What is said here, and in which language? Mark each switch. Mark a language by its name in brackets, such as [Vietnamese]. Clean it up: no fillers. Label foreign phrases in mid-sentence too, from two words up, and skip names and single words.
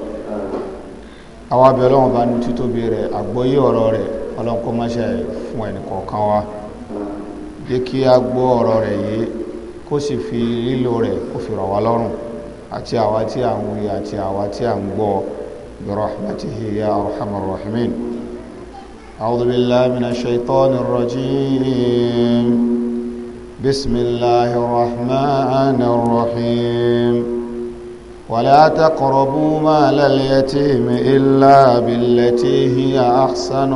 [Yoruba] àwọn abẹ́ ọlọ́run ọba ní títóbi rẹ̀, àgbọ́yé ọ̀rọ̀ rẹ̀ ọlọ́run kó má ṣe fún ẹnì kọ̀ọ̀kan wa. jẹ́ kí a gbọ́ ọ̀rọ̀ rẹ̀ yìí kó sì fi lílò rẹ̀ kó fi rọ̀ wá lọ́rùn, àti àwa tí à ń wí àti àwa tí à ń gbọ́ [Arabic] برحمته يا أرحم الراحمين. أعوذ بالله من الشيطان الرجيم. بسم الله الرحمن الرحيم. ولا تقربوا مال اليتيم إلا بالتي هي أحسن